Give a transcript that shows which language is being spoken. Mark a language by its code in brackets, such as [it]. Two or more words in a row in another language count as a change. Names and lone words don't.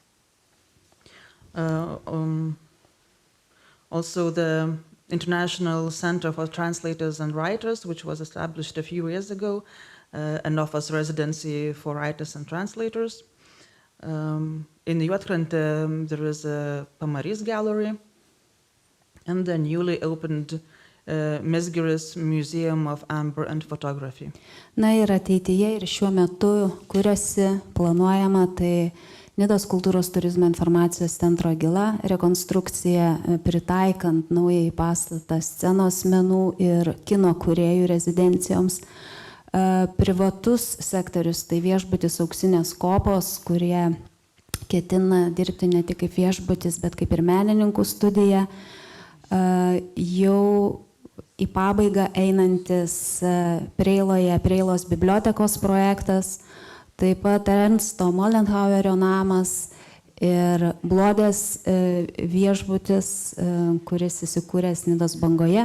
[en] Also the International Center for Translators and Writers, which was established a few years ago and offers residency for writers and translators. In Juodkrantė there is a Pamarys gallery, and the newly opened Mezgiris Museum of Amber and Photography. [lt] Na ir ateityje ir šiuo metu kuriasi, planuojama, tai Nidos kultūros turizmo informacijos centro gila rekonstrukcija, pritaikant naująjį pastatą scenos menų ir kino kūrėjų rezidencijoms. Privatus sektorius, tai viešbutis Auksinės kopos, kurie ketina dirbti ne tik kaip viešbutis, bet kaip ir menininkų studija, jau į pabaigą einantis Preilos bibliotekos projektas, taip pat Ernsto Mollenhauerio namas ir Blodės viešbutis, kuris įsikūręs Nidos bangoje.